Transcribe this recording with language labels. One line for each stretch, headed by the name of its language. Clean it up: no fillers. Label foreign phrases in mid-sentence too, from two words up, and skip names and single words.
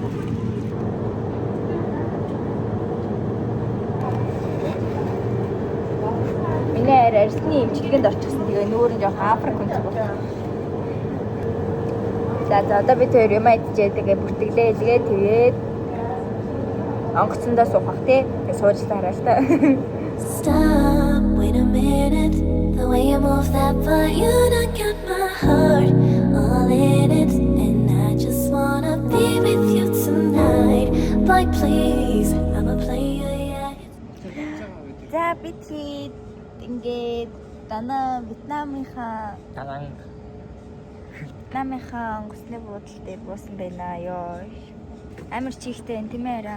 Mongolian: Миний арьсны имчилгээнд орчихсон. Тэгээ нүүр нь жоохон Африк хүн шиг байна. За одоо бид хоёр юм идчихээ тэгээ бүртгэлээ илгээд тэгээд онгоцондоо суух бах тий. Тэгээ сууж таараа л та.
English: Stop, wait a minute. The way you move that body, you done got my heart all in it. And I just wanna be with you tonight. Like please, I'm a player, yeah.
Mongolian: За бид ингээд дана Вьетнамынхаа онгоцны буудлын дээр буусан байна ёо. Амар чихтэй энэ тийм ээ арай.